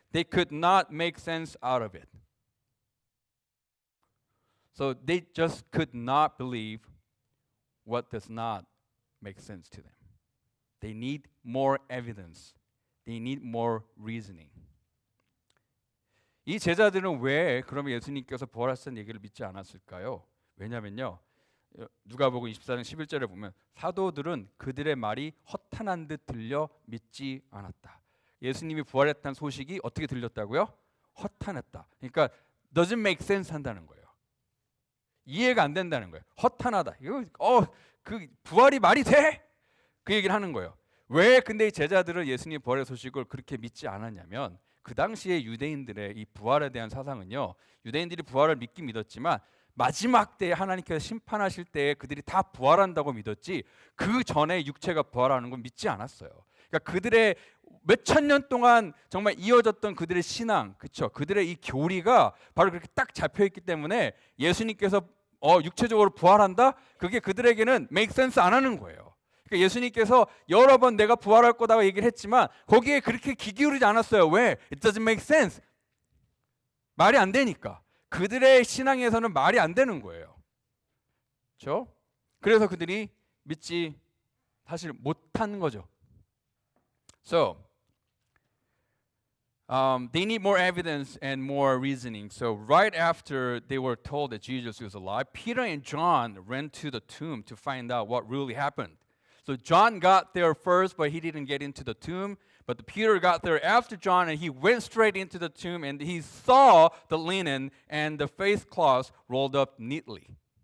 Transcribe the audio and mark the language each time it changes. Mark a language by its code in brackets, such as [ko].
[en] They could not make sense out of it. So they just could not believe what does not make sense to them. They need more evidence. They need more reasoning. [ko] 이 제자들은 왜 그러면 예수님께서 부활하신 얘기를 믿지 않았을까요? 왜냐면요. 누가복음 24장 11절에 보면 사도들은 그들의 말이 허탄한 듯 들려 믿지 않았다. 예수님이 부활했다는 소식이 어떻게 들렸다고요? 허탄했다. 그러니까 [en] doesn't make sense [ko] 한다는 거예요. 이해가 안 된다는 거예요. 허탄하다. 이거 그 부활이 말이 돼? 그 얘기를 하는 거예요. 왜 근데 이 제자들은 예수님 부활의 소식을 그렇게 믿지 않았냐면 그 당시에 유대인들의 이 부활에 대한 사상은요. 유대인들이 부활을 믿긴 믿었지만 마지막 때에 하나님께서 심판하실 때에 그들이 다 부활한다고 믿었지 그 전에 육체가 부활하는 건 믿지 않았어요. 그러니까 그들의 몇천 년 동안 정말 이어졌던 그들의 신앙, 그렇죠? 그들의 이 교리가 바로 그렇게 딱 잡혀 있기 때문에 예수님께서 육체적으로 부활한다? 그게 그들에게는 [en] make sense [ko] 안 하는 거예요. 그러니까 예수님께서 여러 번 내가 부활할 거다고 얘기를 했지만 거기에 그렇게 귀 기울이지 않았어요. 왜? [en] It doesn't make sense. [ko] 말이 안 되니까. 그들의 신앙에서는 말이 안 되는 거예요. 그렇죠? 그래서 그들이 믿지 사실 못한 거죠. [en] So, they need more evidence and more reasoning. So right after they were told that Jesus was alive, Peter and John ran to the tomb to find out what really happened. So John got there first, but he didn't get into the tomb. But Peter got there after John, and he went straight into the tomb, and he saw the linen and the face cloths rolled up neatly.